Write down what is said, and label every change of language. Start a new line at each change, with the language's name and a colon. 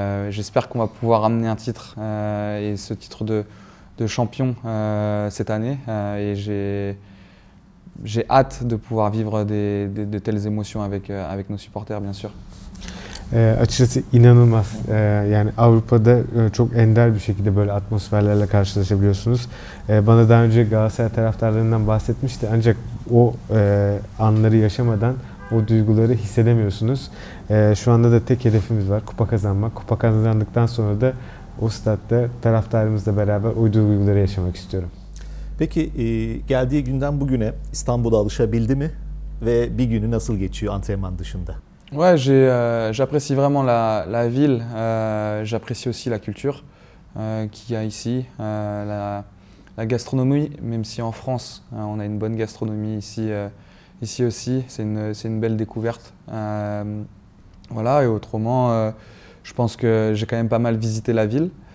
French: J'espère qu'on va pouvoir ramener un titre et ce titre de champion cette année. Et j'ai hâte de pouvoir vivre de telles émotions avec nos supporters, bien sûr.
Turkish: Açıkçası inanılmaz. Yani Avrupa'da çok ender bir şekilde böyle atmosferlerle karşılaşabiliyorsunuz. Bana daha önce Galatasaray taraftarlarından bahsetmişti. Ancak o anları yaşamadan o duyguları hissedemiyorsunuz. Şu anda da tek hedefimiz var, kupa kazanmak. Kupa kazandıktan sonra da o statta taraftarımızla beraber o duyguları yaşamak istiyorum. Peki geldiği günden bugüne İstanbul'a alışabildi mi? Ve bir günü nasıl geçiyor antrenman dışında?
French: Ouais, j'apprécie vraiment la ville, j'apprécie aussi la culture qu'il y a ici, la gastronomie, même si en France on a une bonne gastronomie ici, ici aussi, c'est une belle découverte. Voilà, et autrement, je pense que j'ai quand même pas mal visité la ville.